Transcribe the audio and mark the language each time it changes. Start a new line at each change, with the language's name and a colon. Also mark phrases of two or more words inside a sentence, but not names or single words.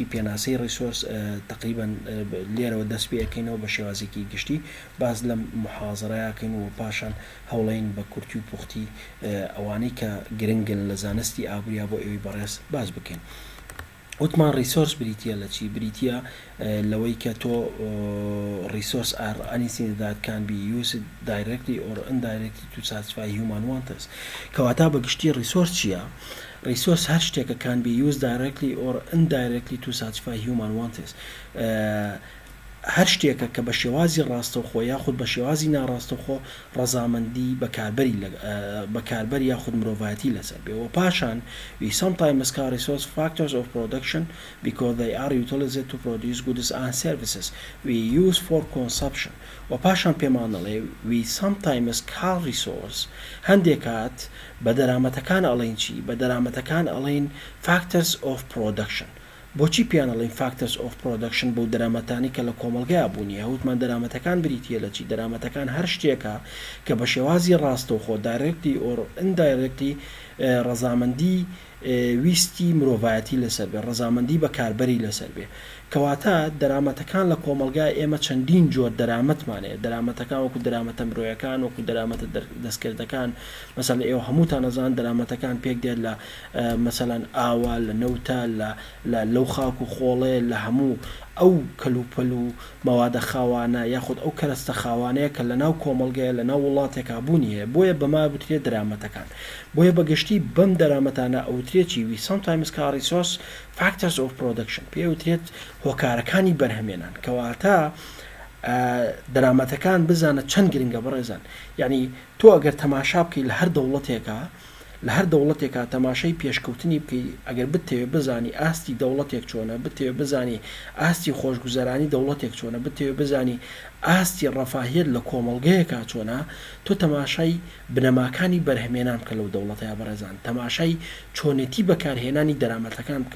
Central Kurdish: پێناسەی ڕیسۆرس تقریبان لێرەوە دەست پێەکەینەوە بە شێوازێکی گشتی باز لە محازەرەیەکەین و پاشان هەوڵین بە کورتی و پوختی ئەوانەی کە گرنگن لە زانستی ئابووریا بۆ ئێوەی بەڕێز باز بکەین وتمان ریسۆرس بریتە لە چی بریتە لەوەی کە تۆ
English: resource are anything that can be used directly or indirectly to satisfy human wants
Central Kurdish: کەواتە بەگشتی ریسۆرس چییە؟ resource هەر شتێکە
English: can be used directly or indirectly to satisfy human wants
Central Kurdish: هەر شتێکە کە بە شێوازی ڕاستەوخۆ یاخود بە شێوازی ناڕاستەوخۆ ڕەزامەندی بەکاربەر یاخود مرۆڤایەتی لەسەر بێ. و پاشان
English: we sometimes call resource factors of production because they are utilized to produce goods and services we use for consumption.
Central Kurdish: و پاشان پێمان دەڵێ
English: we sometimes call resource
Central Kurdish: هەندێک کات بە دەرامەتەکان ئەڵێن چی؟ بە دەرامەتەکان ئەڵێن
English: factors of production.
Central Kurdish: بۆچی پیانەڵین
English: factors of production
Central Kurdish: بۆ دەرامەتانی کە لە کۆمەڵگەیە بوونیە؟ وتمان دەرامەتەکان بریتیە لە چی؟ دەرامەتەکان هەر شتێکە کە بە شێوازی ڕاستەوخۆ
English: directly or indirectly
Central Kurdish: ڕەزامەندی ویستی مرۆڤایەتی لەسەر بێ، ڕەزامەندی بەکاربەری لەسەر بێ. کەواتە دەرامەتەکان لە کۆمەلگای ئێمە چەندین جۆر دەرامەتمانەیە. دەرامەتەکان وەکو دەرامەتە مرۆیەکان، وەکو دەرامەتە دەستکردەکان، مەسەڵەن ئێوە هەمووتان ئەزان دەرامەتەکان پێک دێت لە مەسەڵەن ئاوا، لە نەوتە، لەو خاک و خۆڵێ، لە هەموو ئەو کەلوپەل و مەوادە خاوانە یاخود ئەو کەرەستە خاوانەیە کە لە ناو کۆمەلگەیە لە ناو وڵاتێکا بوونی هەیە. بۆیە بەما بوترێت دەرامەتەکان. بۆیە بەگشتی بەم دەرامەتانە ئەوترێکی
English: we sometimes call resource factors of production
Central Kurdish: پێوترێت هۆکارەکانی بەرهەمێنان. کەواتە دەرامەتەکان بزانە چەند گرنگە بەڕێزان. یعنی تۆ ئەگەر تەماشا بکەی لە هەر دەوڵەتێکە تەماشای پێشکەوتنی بکەی، ئەگەر بتەوێ بزانی ئاستی دەوڵەتێک چۆنە، بتەوێ بزانی ئاستی خۆشگوزەرانی دەوڵەتێک چۆنە، بتەوێ بزانی ئاستی ڕەفاهیەت لە کۆمەڵگەیەکە چۆنە، تۆ تەماشای بنەماکانی بەرهەمێنان بکە لەو دەوڵەتەیە بەڕێزان، تەماشای چۆنێتی بەکارهێنانی دەرامەتەکان بکە.